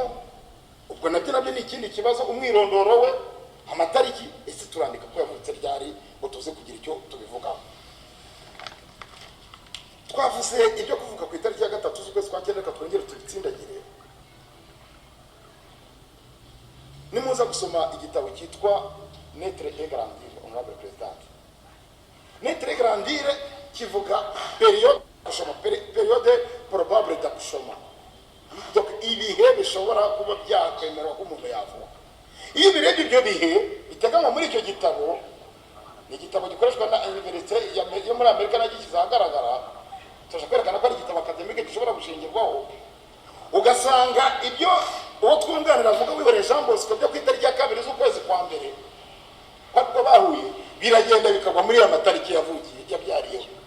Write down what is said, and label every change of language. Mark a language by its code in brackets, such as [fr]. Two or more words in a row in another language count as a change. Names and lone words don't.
[rw] Ubwo nabyo ni ikindi kibazo. Umwirondoro we amatariki ese turandika ko yavutse ryari ngo tuze kugira icyo tubivugaho. Twavuze ibyo kuvuga ku itariki ya 3 z'ukwezi kwa 9 twongere tubitsindagire. Nimuza gusoma igitabo cyitwa Naître et Grandir [en] honorable president. [fr] Naître et Grandir [rw] kivuga [fr] période probable d'accouchement. [rw] Donc ibihe bishobora kuba byakwemerwa ko umuntu yavuka. Iyo birebye ibyo bihe biteganywa muri icyo gitabo, ni igitabo gikoreshwa na Université yo muri Amerika nagikiza ahagaragara. Tuje kwerekana ko ari igitabo academique gishobora gushingirwaho. Ugasanga ibyo uwo twunganira avuga wibere Jean Bosco byo ku itariki ya 2 z'ukwezi kwa mbere ko bahuye biragenda bikagwa muri amatariki yavukiye yabyariyeho.